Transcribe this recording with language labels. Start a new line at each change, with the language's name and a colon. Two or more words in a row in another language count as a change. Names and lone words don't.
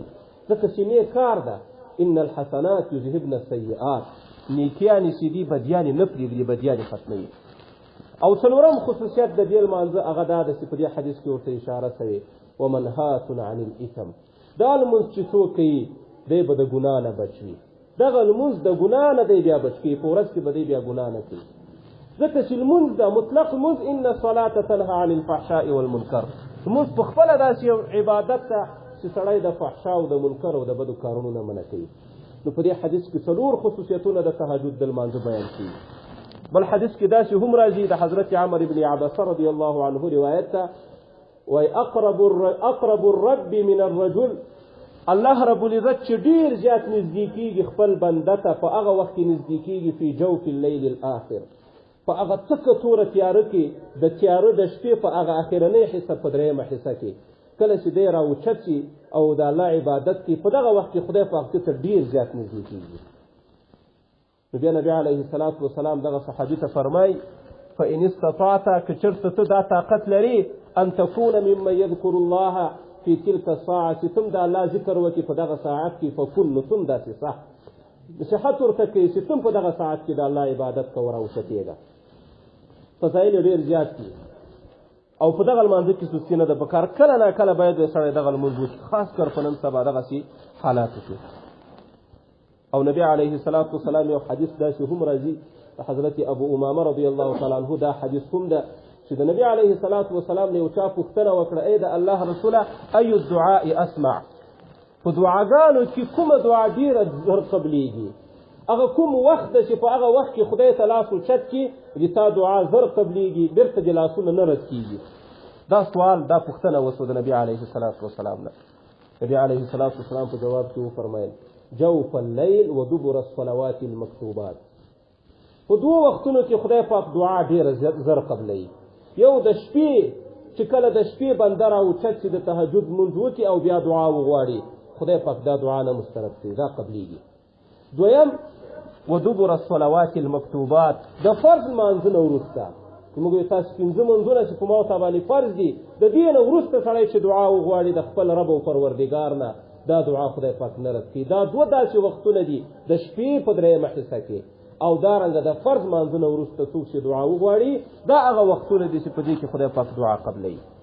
Pashto: ځکه چې نیک کار ده
Arabic: ان الحسنات یذهبن السیئات
Pashto: نیکیانې چې دي بدیانې نه پرېږدي بدیانې ختموي او څلورم خصوصیت د دې لمانځه هغه دا ده چې په دې حدیث کې ورته اشاره شوې
Arabic: ومنهات عن الاثم
Pashto: دا لمونځ چې څوک کوي دی به د ګناه نه بچ وي دغه لمونځ د ګناه نه دی بیا بچ کوي په ورځ کې به دی بیا ګناه نه کوي ځکه چې لمونځ ده مطلق لمونځ
Arabic: ان الصلاة تنهى عن الفحشاء والمنکر
Pashto: لمونځ په خپله داسې یو عبادت ده چې سړی د فحشا او د منکر او د بدو کارونو نه منع کوي نو په دې حدیث کې څلور خصوصیتونه د تهجد د لمانځه بیان کړي بل حدیث کې داسې هم راځي د حضرت عمر بن عبسه
Arabic: رضی الله عنه
Pashto: روایت ده وای
Arabic: اقرب الرب من الرجل
Pashto: الله رب العزت چې ډېر زیات نږدې کېږي خپل بنده ته په هغه وخت کې نږدې کېږي
Arabic: فی جوف الليل الاخر
Pashto: په هغه تکه توره تیاره کې د تیاره د شپې په هغه اخرنۍ حصه په دریمه حصه کې کله چې دی راوچت شي او د الله عبادت کې په دغه وخت کې خدای پاک ته ډېر زیات نږدې کېږي نو بیا نبي
Arabic: علیه الصلاة والسلام
Pashto: دغه صحابي ته فرمایي
Arabic: فإن استطعت
Pashto: که چېرته ته دا طاقت لري
Arabic: ان تكون ممن يذكر الله في تلك الساعة
Pashto: چې تم د الله ذکر وکړي په دغه ساعت کې فکن نو تم داسې صح نصیحت ورته کوي چې تم په دغه ساعت کې د الله عبادت کوه راوچتېږه فضایل ډېر زیات دي او په دغه لمانځه کې سستي نه ده پکار کله نه کله باید سړی دغه لمونځ وکړي خاص کر په نن سبا دغسې حالاتو کې او نبی
Arabic: علیه الصلاة والسلام
Pashto: یو حدیث داسې هم راځي د حضرت ابو امامه
Arabic: رضی الله تعالی عنه
Pashto: دا حدیث هم ده چې د نبی
Arabic: علیه الصلاة والسلام
Pashto: نه یو چا پوښتنه وکړه ای د الله رسوله
Arabic: ای الدعاء اسمع
Pashto: په دعاګانو کې کومه دعا ډېره زر قبلیږي هغه کوم وخت ده چې په هغه وخت کې خدای ته لاس اوچت کړي د تا دعا زر قبلیږي بېرته دې لاسونه نه رد کېږي دا سوال دا پوښتنه وسوه د نبي
Arabic: علیه الصلاة والسلام
Pashto: نه نبي
Arabic: علیه الصلاة والسلام
Pashto: په جواب کې وفرمیل
Arabic: جوف الليل ودبر الصلوات المکتوبات
Pashto: په دوه وختونو کې خدای پاک دعا ډېره زر قبلوي یو د شپې چې کله د شپې بنده راوچت چې د تهجد لمونځ وکړي او بیا دعا وغواړي خدای پاک دا دعا نه مسترد کوي دا قبلیږي دویم
Arabic: ودبر الصلوات المکتوبات
Pashto: د فرض لمانځه نه وروسته موږ یو تاسو پنځه لمونځونه چې په ما ورته باندې فرض دي د دې نه وروسته سړی چې دعا وغواړي د خپل رب او پروردګار نه دا دعا خدای پاک نه رد کوي دا دوه داسې وختونه دي د شپې په درېیمه حصه کې او دارنګه د فرض لمانځه نه وروسته څوک چې دعا وغواړي دا هغه وختونه دي چې په دې کې خدای پاک دعا قبلوي